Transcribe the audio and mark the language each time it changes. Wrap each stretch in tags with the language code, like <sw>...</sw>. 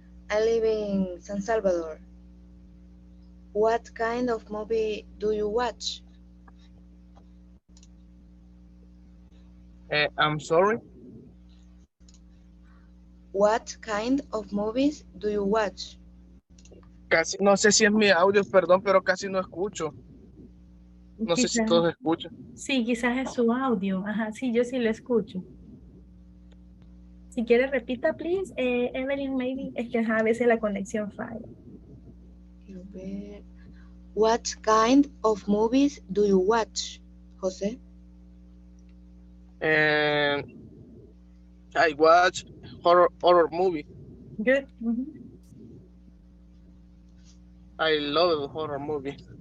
<en>I live in San Salvador. What kind of movie do you watch? I'm sorry. What kind of movies do you watch?</en> <es>Casi, no sé si es mi audio, perdón, pero casi no escucho. No sé si Quizás, todos escuchan. sí, quizás es su audio. Ajá, sí, yo sí lo escucho. Si quiere, repita, please.</es> <en>Evelyn, maybe.</en> <es>Es que ajá, a veces la conexión falla.</es> <en>What kind of movies do you watch, Jose? I watch horror movie. Good. I love horror movie.</en>